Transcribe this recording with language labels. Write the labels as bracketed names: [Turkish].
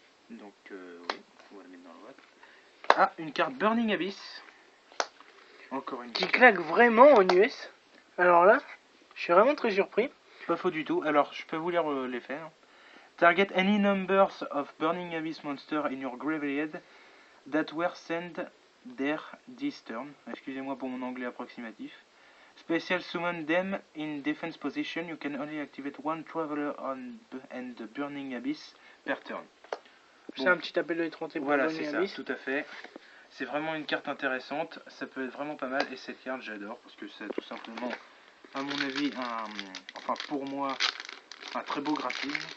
[French] Donc oui, on va la mettre dans la boîte. Ah, une carte Burning Abyss. Encore une qui claque vraiment en US. Alors là, je suis vraiment très surpris. Pas faux du tout. Alors, je peux vous lire l'effet. [English] Target any numbers of Burning Abyss monsters in your graveyard that were sent there this turn. [French] Excusez-moi pour mon anglais approximatif. [English] Special summon them in defense position. You can only activate one Traveler and the Burning Abyss per turn. [French] C'est un petit appel de l'étrangeté pour voilà, [English] Burning [French] c'est [English] Abyss. [French] ça, tout à fait. C'est vraiment une carte intéressante. Ça peut être vraiment pas mal. Et cette carte, j'adore parce que c'est tout simplement à mon avis, enfin pour moi, un très beau graphisme.